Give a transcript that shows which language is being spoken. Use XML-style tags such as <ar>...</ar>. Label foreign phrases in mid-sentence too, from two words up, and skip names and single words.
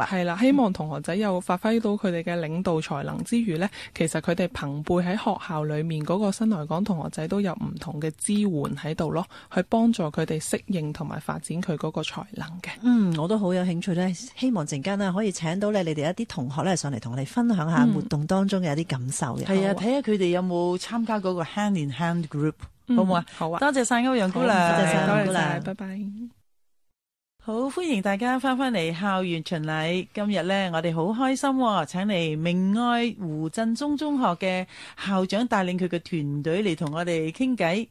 <yue>係啦，希望同學仔有發揮到佢哋嘅領導才能之餘呢，其實佢哋朋輩喺學校裏面嗰個新來港同學仔都有唔同嘅支援喺度咯，去幫助佢哋適應同埋發展佢嗰個才能嘅。我都好有興趣呢，希望陣間呢可以請到你哋一啲同學呢上嚟同我哋分享下活動當中嘅一啲感受嘅。係啊，睇下佢哋有冇參加嗰個</yue> <en>hand in hand group。</en> <yue>好唔好啊？好啊！多謝晒歐陽姑娘，多謝晒歐陽姑娘，拜拜。好，歡迎大家翻嚟校園巡禮。今日呢，我哋好開心喎，請嚟明愛胡振中中學嘅校長帶領佢嘅團隊嚟同我哋傾偈。</yue>